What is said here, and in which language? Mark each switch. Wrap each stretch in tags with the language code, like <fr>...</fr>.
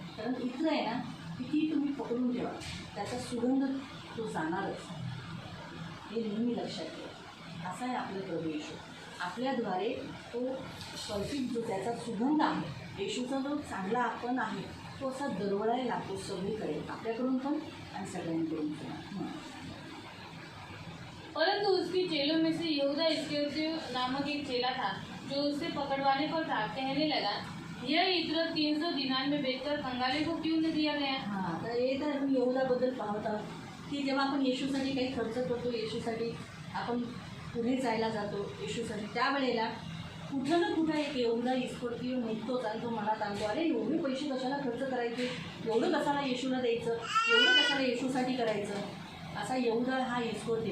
<mr>कारण इथं आहे ना किती तुम्ही पकडून ठेवा त्याचा सुगंध तो जाणारच, हे नेहमी लक्षात ठेवा. असा आहे आपलं प्रभू येशू. आपल्याद्वारे तो परफेक्ट जो त्याचा सुगंध आहे, येशूचा जो चांगला आपण आहे, तो असा दरवळायला लागतो सगळीकडे, आपल्याकडून पण आणि सगळ्यांकडून पण.</mr> <hi>परंतु उसके चेलों में से यहूदा इस्करियोती नामक एक चेला था, जो उसे पकड़वाने पर था। कहने लगा, यह इत्र 300 दिनार में बेचकर कंगाले को क्यों न दिया गया?</hi> <mr>हां, तर हे तर आपण यहूदाबद्दल पाहत आहोत की जेव्हा आपण येशूसाठी काही खर्च करतो, येशूसाठी आपण पुढे जायला जातो येशूसाठी, त्यावेळेला कुठं ना कुठं एक यहूदा इस्करियोती निघतोच आणि तो मनात आणतो, अरे एवढे पैसे कशाला खर्च करायचे, एवढं कशाला येशूला द्यायचं, एवढं कशाला येशूसाठी करायचं, असा यहूदा हा इस्करियोती.</mr>